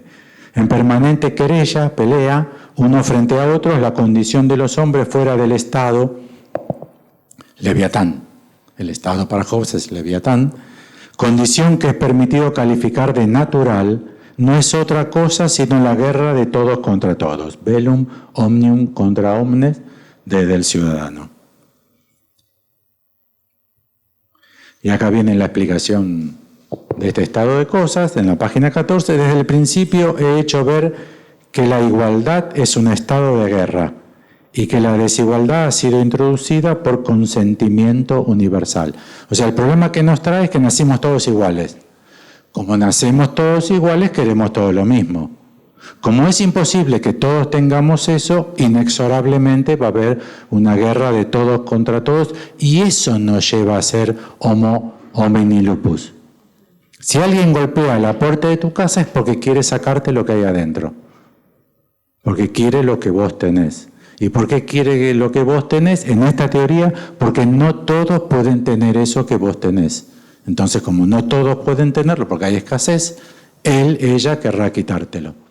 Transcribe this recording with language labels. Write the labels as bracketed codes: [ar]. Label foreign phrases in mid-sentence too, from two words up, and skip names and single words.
[es] En permanente querella, pelea, uno frente a otros, la condición de los hombres fuera del Estado, Leviatán. El Estado para Hobbes es Leviatán. Condición que es permitido calificar de natural, no es otra cosa sino la guerra de todos contra todos. [la] Bellum omnium contra omnes, [es] desde el ciudadano. Y acá viene la explicación de este estado de cosas, en la página 14. Desde el principio he hecho ver que la igualdad es un estado de guerra y que la desigualdad ha sido introducida por consentimiento universal. O sea, el problema que nos trae es que nacimos todos iguales. Como nacemos todos iguales, queremos todo lo mismo. Como es imposible que todos tengamos eso, inexorablemente va a haber una guerra de todos contra todos y eso nos lleva a ser [la] homo homini lupus. [es] Si alguien golpea la puerta de tu casa es porque quiere sacarte lo que hay adentro. Porque quiere lo que vos tenés. ¿Y por qué quiere lo que vos tenés? En esta teoría, porque no todos pueden tener eso que vos tenés. Entonces, como no todos pueden tenerlo porque hay escasez, ella querrá quitártelo.